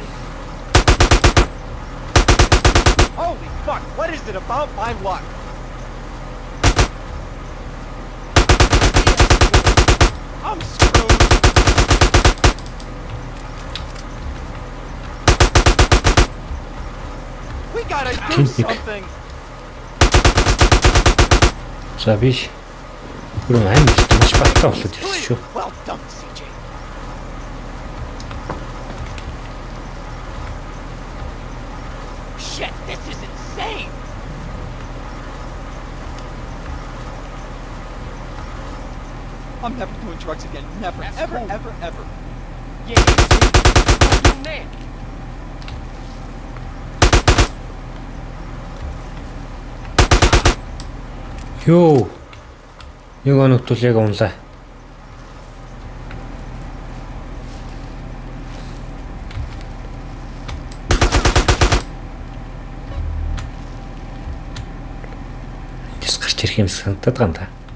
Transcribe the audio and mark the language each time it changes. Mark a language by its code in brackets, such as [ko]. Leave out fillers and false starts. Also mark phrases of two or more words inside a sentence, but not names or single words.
[en] Holy fuck, what is it about my luck? I'm screwed. We gotta do something. [mn] За биш. Гүрэн амьд маш баттай болоод ирсэн шүү. [en] Well done, CJ. Shit, this is insane. I'm never doing drugs again. Never, That's ever, cool. ever. Yeah, what you there? Ёо. [mn] Нэг оногт л яг унлаа. Тэс гарч ирэх юм санагдаад байгаа юм да.